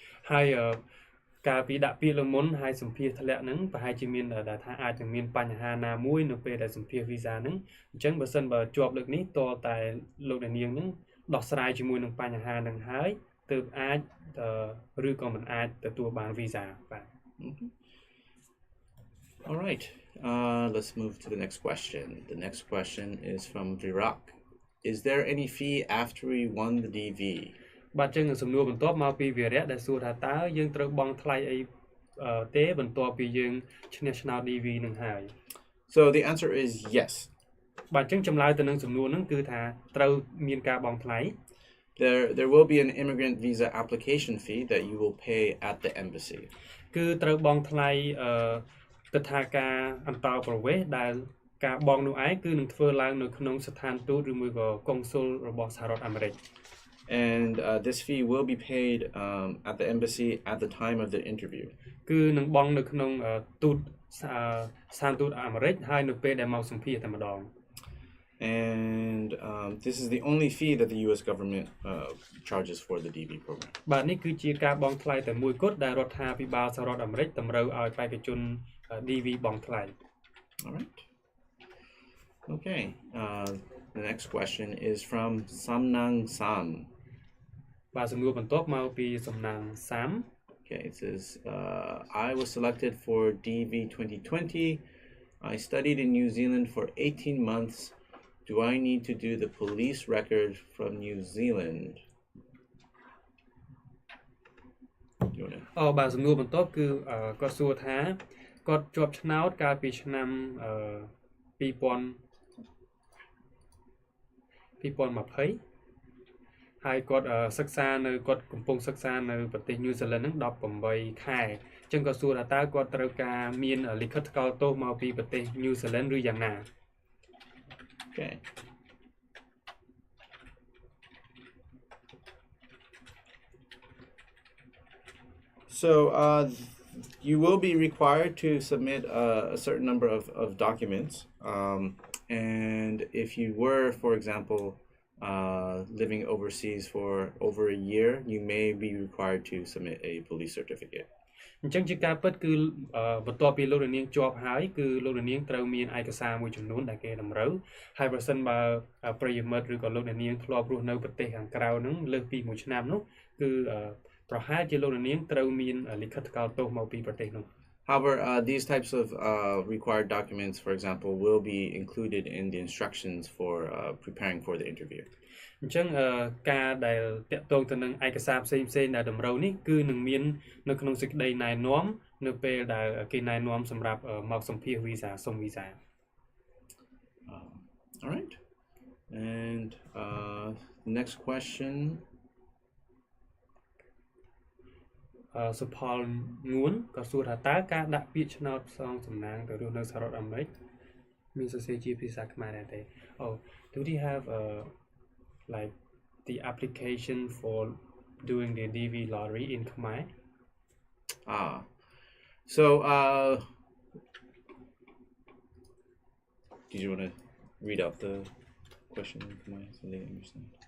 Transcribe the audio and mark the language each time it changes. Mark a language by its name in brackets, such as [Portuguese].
[Khmer] ហើយកាលពីដាក់ពាក្យលើមុនហើយសម្ភាសធ្លាក់ហ្នឹងប្រហែលជាមានដែលថាអាចនឹងមានបញ្ហាណាមួយនៅពេលដែលសម្ភាស visa ហ្នឹងអញ្ចឹងបើសិនបើជាប់លើកនេះតតែលោកអ្នកនាងហ្នឹងដោះស្រាយជាមួយនឹងបញ្ហាហ្នឹងហើយទើបអាចឬក៏មិនអាចទទួលបាន visa បាទ [English] All right. Let's move to the next question. The next question is from Virak. Is there any fee after we won the DV? [Khmer] បាទចឹងសំណួរបន្ទាប់មកពីវីរៈដែលសួរថាតើយើងត្រូវបង់ថ្លៃអីទេបន្ទាប់ពីយើងឈ្នះឆ្នោត DV នឹងហើយ [English] So the answer is yes. [Khmer] បាទចឹងចម្លើយទៅនឹងសំណួរហ្នឹងគឺថាត្រូវមានការបង់ថ្លៃ [English] There will be an immigrant visa application fee that you will pay at the embassy. [Khmer] គឺត្រូវបង់ថ្លៃទិដ្ឋាការអន្តោប្រវេសន៍ដែលការបង់នោះឯងគឺនឹងធ្វើឡើងនៅក្នុងស្ថានទូតឬមួយក៏កុងស៊ុលរបស់សហរដ្ឋអាមេរិក [English] And this fee will be paid at the embassy at the time of the interview. [Khmer] គឺនឹងបង់នៅក្នុងទូតស្ថានទូតអាមេរិកហើយនៅពេលដែលមកសម្ភាសតែម្ដង [English] And this is the only fee that the US government charges for the DV program. [Khmer] បាទនេះគឺជាការបង់ថ្លៃតែមួយគត់ដែលរដ្ឋាភិបាលសហរដ្ឋអាមេរិកតម្រូវឲ្យបេក្ខជន DV បង់ថ្លៃ [English] All right. Okay. The next question is from Samnang Sam. [Khmer] បាទសំណួរបន្ទាប់មកពីសំណាង Sam. [English] Okay, it says I was selected for DV 2020. I studied in New Zealand for 18 months. Do I need to do the police record from New Zealand? [Khmer] បាទសំណួរបន្ទាប់គឺគាត់សួរថាគាត់ជាប់ឆ្នោតកាលពីឆ្នាំ2020ហើយគាត់សិក្សានៅគាត់កំពុងសិក្សានៅប្រទេស New Zealand ហ្នឹង18ខែអញ្ចឹងគាត់សួរថាតើគាត់ត្រូវការមានលិខិតថ្កោលទោសមកពីប្រទេស New Zealand ឬយ៉ាងណា [English] Okay. So you will be required to submit a certain number of documents. And if you were, for example, living overseas for over a year, you may be required to submit a police certificate. [Khmer] អញ្ចឹងជាការពិតគឺបន្ទាប់ពីលោករនាងជាប់ហើយគឺលោករនាងត្រូវមានឯកសារមួយចំនួនដែលគេតម្រូវហើយប្រសិនបើប្រិយមិត្តឬក៏លោករនាងធ្លាប់រស់នៅប្រទេសខាងក្រៅហ្នឹងលើសពី1ឆ្នាំនោះគឺប្រហែលជាលោករនាងត្រូវមានលិខិតថ្កោលទោសមកពីប្រទេសនោះ [English] However, these types of required documents, for example, will be included in the instructions for preparing for the interview. [Khmer] អញ្ចឹងការដែលតាក់ទងទៅនឹងឯកសារផ្សេងៗដែលតម្រូវនេះគឺនឹងមាននៅក្នុងសេចក្តីណែនាំនៅពេលដែលគេណែនាំសម្រាប់មកសម្ភាសវីសាសុំវីសា [English] All right. And next question. [Khmer] សុផលងួនក៏សួរថាតើការដាក់ពាក្យឆ្នោតផ្សងសំណាងទៅរស់នៅសហរដ្ឋអាមេរិកមានសរសេរជាភាសាខ្មែរដែរទេ [English] Oh, do they have like the application for doing the DV lottery in Khmer? So did you want to read out the question in Khmer so they understand?